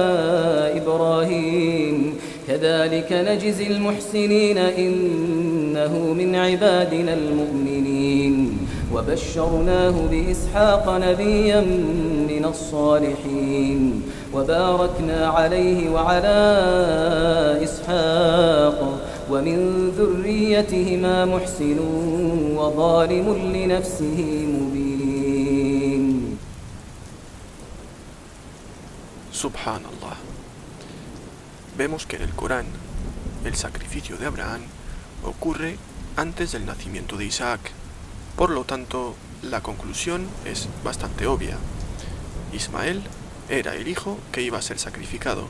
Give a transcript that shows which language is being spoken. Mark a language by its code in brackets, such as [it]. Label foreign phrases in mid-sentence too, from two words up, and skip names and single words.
[ar] إبراهيم كذلك نجزي المحسنين إنه من عبادنا المؤمنين وبشرناه بإسحاق نبيا من الصالحين وباركنا عليه وعلى إسحاق ومن ذريتهما محسن وظالم لنفسه مبين. [es] Subhanallah. Vemos que en el Corán el sacrificio de Abraham ocurre antes del nacimiento de Isaac. Por lo tanto, la conclusión es bastante obvia. Ismael era el hijo que iba a ser sacrificado.